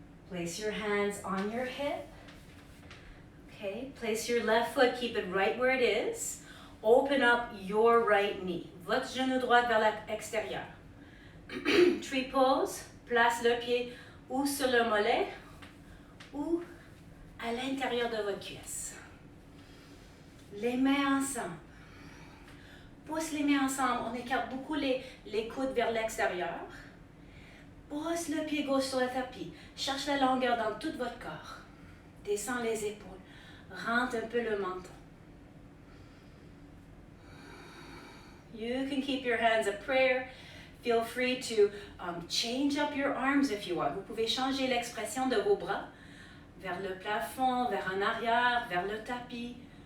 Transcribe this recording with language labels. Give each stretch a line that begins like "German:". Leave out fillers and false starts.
English: Place your hands on your hip. Okay, place your left foot, keep it right where it is. Open up your right knee.
French: Votre genou droit vers l'extérieur. Tree pose, place le pied ou sur le mollet ou à l'intérieur de votre cuisse. Les mains ensemble. Pousse les mains ensemble. On écarte beaucoup les coudes vers l'extérieur. Pousse le pied gauche sur le tapis. Cherche la longueur dans tout votre corps. Descends les épaules. Rentre un peu le menton.
English: You can keep your hands a prayer. Feel free to change up your arms if you want.
French: Vous pouvez changer l'expression de vos bras vers le plafond, vers en arrière, vers le tapis.